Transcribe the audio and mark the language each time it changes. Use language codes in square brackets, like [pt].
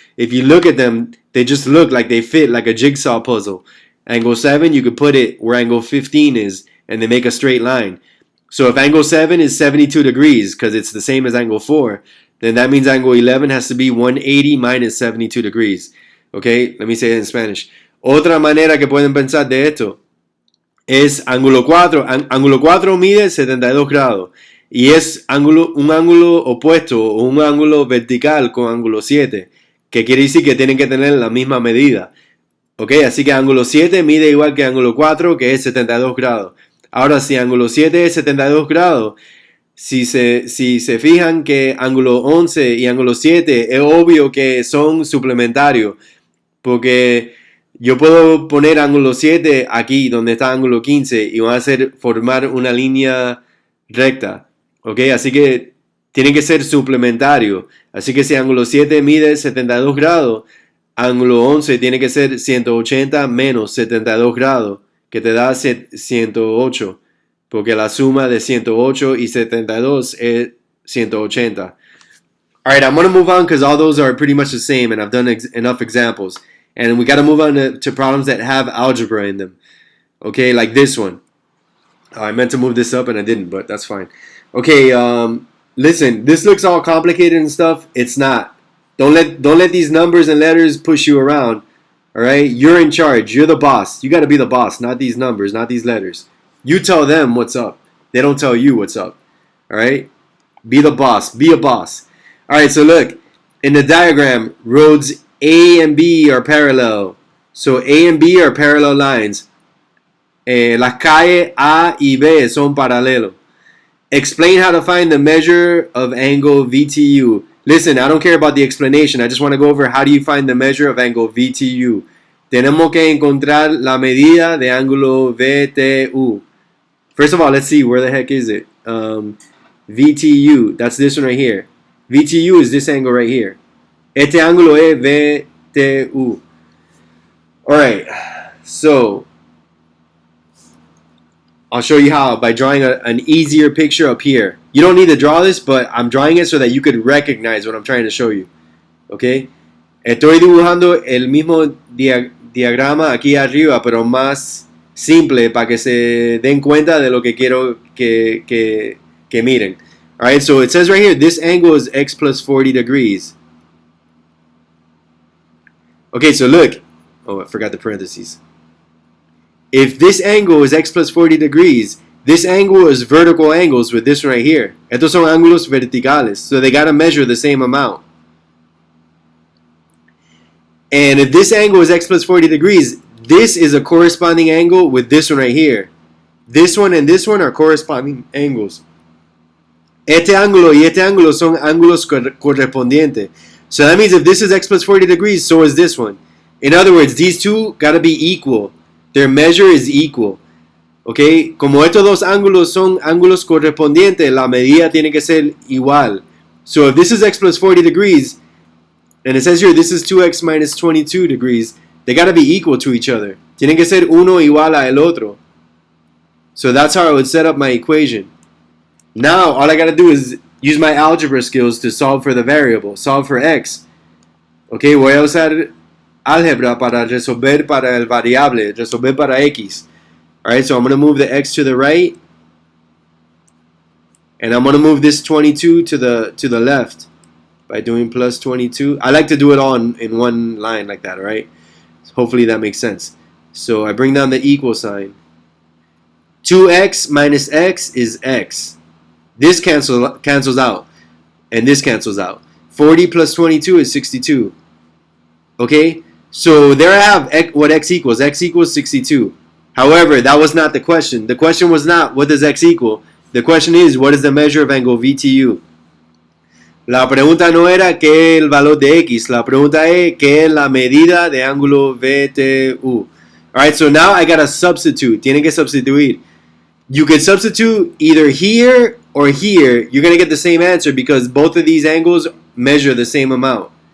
[en] If you look at them, they just look like they fit like a jigsaw puzzle. Angle 7, you could put it where angle 15 is, and they make a straight line. So if angle 7 is 72 degrees, because it's the same as angle 4, then that means angle 11 has to be 180 minus 72 degrees. Okay, let me say it in Spanish. [es] Otra manera que pueden pensar de esto es ángulo 4. Ángulo 4 mide 72 grados. Y es un ángulo opuesto o un ángulo vertical con ángulo 7. Que quiere decir que tienen que tener la misma medida. Ok, así que ángulo 7 mide igual que ángulo 4, que es 72 grados. Ahora, si ángulo 7 es 72 grados, si se fijan que ángulo 11 y ángulo 7, es obvio que son suplementarios. Porque yo puedo poner ángulo 7 aquí, donde está ángulo 15, y van a formar una línea recta. Ok, así que tienen que ser suplementarios. Así que si ángulo 7 mide 72 grados, ángulo 11 tiene que ser 180 menos 72 grados, que te da 108, porque la suma de 108 y 72 es 180. [en] Alright, I'm going to move on because all those are pretty much the same, and I've done enough examples. And we got to move on to problems that have algebra in them. Okay, like this one. I meant to move this up and I didn't, but that's fine. Okay, listen, this looks all complicated and stuff. It's not. Don't let these numbers and letters push you around. All right, you're in charge. You're the boss. You got to be the boss, not these numbers, not these letters. You tell them what's up. They don't tell you what's up. All right, be the boss. Be a boss. All right, so look, in the diagram, roads A and B are parallel. So A and B are parallel lines. [es] Las calles A y B son paralelos. [en] Explain how to find the measure of angle VTU. Listen, I don't care about the explanation. I just want to go over how do you find the measure of angle VTU. [es] Tenemos que encontrar la medida de ángulo VTU. [en] First of all, let's see, where the heck is it? VTU, that's this one right here. VTU is this angle right here. [es] Este ángulo es VTU. [en] Alright, so I'll show you how by drawing an easier picture up here. You don't need to draw this, but I'm drawing it so that you could recognize what I'm trying to show you. Okay? [es] Estoy dibujando el mismo diagrama aquí arriba, pero más simple para que se den cuenta de lo que quiero que miren. [en] Alright, so it says right here, this angle is x plus 40 degrees. Okay, so look. Oh, I forgot the parentheses. If this angle is x plus 40 degrees, this angle is vertical angles with this one right here. [es] Estos son ángulos verticales, [en] so they got to measure the same amount. And if this angle is x plus 40 degrees, this is a corresponding angle with this one right here. This one and this one are corresponding angles. [es] Este ángulo y este ángulo son ángulos correspondientes. [en] So that means if this is x plus 40 degrees, so is this one. In other words, these two got to be equal. Their measure is equal. Okay? [es] Como estos dos ángulos son ángulos correspondientes, la medida tiene que ser igual. [en] So if this is x plus 40 degrees, and it says here this is 2x minus 22 degrees, they got to be equal to each other. [es] Tienen que ser uno igual a el otro. [en] So that's how I would set up my equation. Now, all I got to do is use my algebra skills to solve for the variable, solve for x. [es] Okay, voy a usar álgebra para resolver para el variable, resolver para x. [en] Alright, so I'm going to move the x to the right. And I'm going to move this 22 to the left by doing plus 22. I like to do it all in one line like that, alright? So hopefully that makes sense. So I bring down the equal sign. 2x minus x is x. This cancels out. And this cancels out. 40 plus 22 is 62. Okay? So there I have what x equals. X equals 62. However, that was not the question. The question was not what does x equal. The question is what is the measure of angle VTU. [es] La pregunta no era qué es el valor de x. La pregunta es qué es la medida de ángulo VTU. [en] Alright, so now I gotta substitute. [es] Tienen que substituir. [en] You could substitute either here or here. You're gonna get the same answer because both of these angles measure the same amount.